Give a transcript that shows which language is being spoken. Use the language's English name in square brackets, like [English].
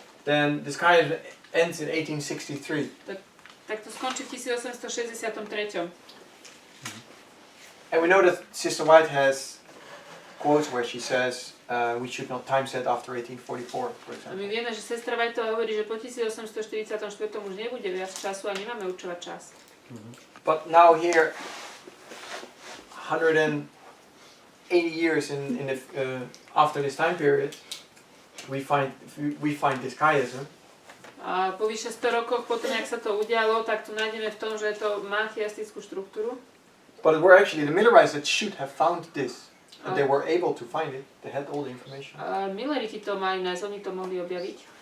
[English] then this chiasm ends in 1863. [Slovak] tak to skončí v 1863. [English] And we know that Sister White has quotes where she says we should not time set after 1844, for [Slovak] A my [English] example. [Slovak] vieme, že sestra Whiteová hovorí, že po 1844 už nebude viac času a nemáme určovať čas. [English] But now here, 180 years after this time period, we find this chiasm. [Slovak] A po vyše 100 rokoch potom, jak sa to udialo, tak tu nájdeme v tom, že to má chiastickú štruktúru. [English] But it were actually the Millerites that should have found this. And they were able to find it. They had all the information. [Slovak] A Milleriti to mali nájsť, oni to mohli objaviť.